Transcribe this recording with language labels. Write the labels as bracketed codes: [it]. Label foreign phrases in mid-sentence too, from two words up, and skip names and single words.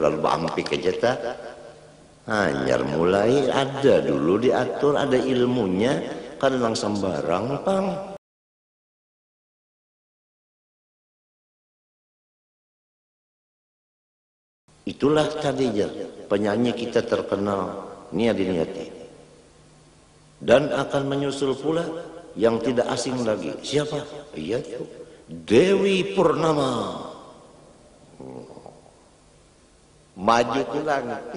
[bjn] Lalu bampik aja tak. Hanyar mulai ada dulu diatur, ada ilmunya. Kan langsung sembarang, pang. [id] Itulah tadinya penyanyi kita terkenal Niat Diniati. Dan akan menyusul pula yang tidak asing lagi. Siapa? Iya tuh Dewi Purnama. Maju ke langit.